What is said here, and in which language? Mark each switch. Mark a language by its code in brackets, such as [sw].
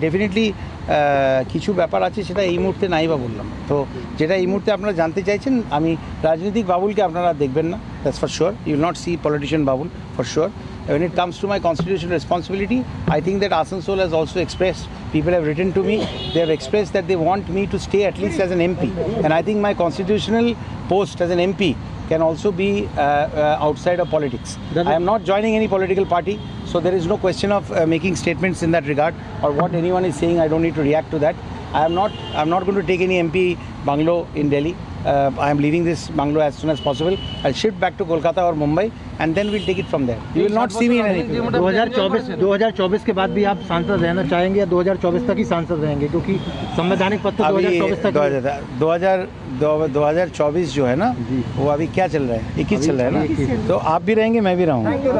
[bn] Definitely কিছু ব্যাপার আছে, সেটা এই মুহূর্তে নাই বা বললাম। তো যেটা এই মুহূর্তে আপনারা জানতে চাইছেন, আমি রাজনৈতিক বাবুলকে আপনারা দেখবেন না, [en] That's for sure. You will not see politician Babul for sure. When it comes to my constitutional responsibility, I think that Asansol has also expressed, people have written to me, they have expressed that they want me to stay at least as an MP. And I think my constitutional post as an MP can also be outside of politics. I am not joining any political party, so there is no question of making statements in that regard, or what anyone is saying, I don't need to react to that. I'm not going to take any MP bungalow in Delhi. I am leaving this bungalow as soon as possible. I'll shift back to Kolkata or Mumbai, and then we'll take it from there. You will not see me in anything. [hi] 2024 के बाद भी आप सांसद रहना चाहेंगे या 2024 तक ही सांसद रहेंगे? क्योंकि संवैधानिक पद तो 2024 तक 2024 जो है ना, वो अभी क्या चल रहा है? 21 चल रहा है ना, तो आप भी रहेंगे, मैं भी रहूँगा।